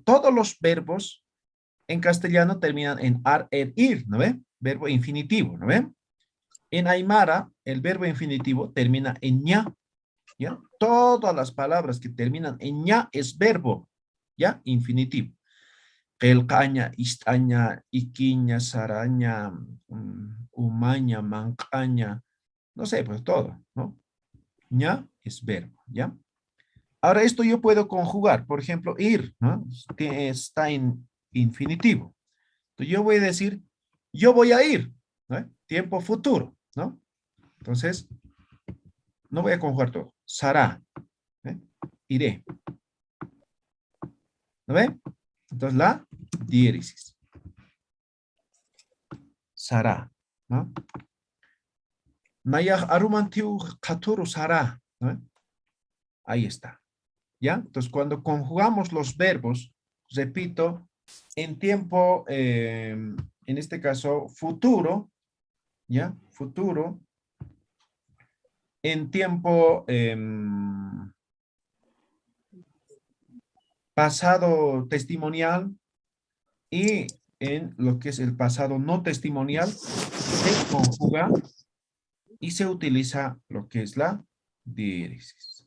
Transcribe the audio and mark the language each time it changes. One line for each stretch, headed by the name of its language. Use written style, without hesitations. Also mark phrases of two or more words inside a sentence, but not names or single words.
Spanish: Todos los verbos en castellano terminan en ar, er, ir, ¿no ve? Verbo infinitivo, ¿no ve? En aymara, el verbo infinitivo termina en ña, ¿ya? Todas las palabras que terminan en ña es verbo, ¿ya? Infinitivo.
Aymara: Quelcaña, istaña, iquiña, saraña, umaña, mancaña,
Spanish: no sé, pues todo, ¿no? ña es verbo, ¿ya? Ahora esto yo puedo conjugar, por ejemplo, ir, ¿no? Está en infinitivo. Entonces yo voy a decir, yo voy a ir, ¿no? Tiempo futuro, ¿no? Entonces, no voy a conjugar todo. Sará, iré. ¿No ve? Entonces la diéresis. Sará, ¿no?
Aymara: Nayaj arumantiu katuru sará,
Spanish: ¿no? Ahí está. ¿Ya? Entonces, cuando conjugamos los verbos, repito, en tiempo, en este caso, futuro, ¿ya? Futuro, en tiempo pasado testimonial y en lo que es el pasado no testimonial, se conjuga y se utiliza lo que es la diéresis.